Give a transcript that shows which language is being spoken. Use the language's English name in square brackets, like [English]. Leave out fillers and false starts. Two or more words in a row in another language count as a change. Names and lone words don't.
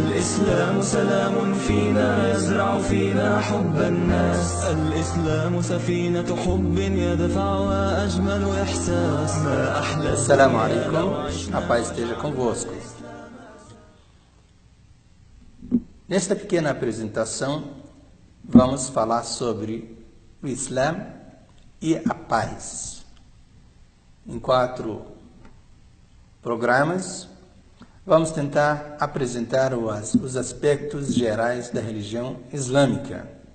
[Arabic] الإسلام سلام فينا يزرع فينا حب الناس. الإسلام سفينة حب يدفع وأجمل إحساس. ما أحلى. السلام عليكم, [Portuguese] a paz esteja convosco. Nesta pequena apresentação, vamos falar sobre o Islã e a paz. Em 4 programas, vamos tentar apresentar os aspectos gerais da religião islâmica.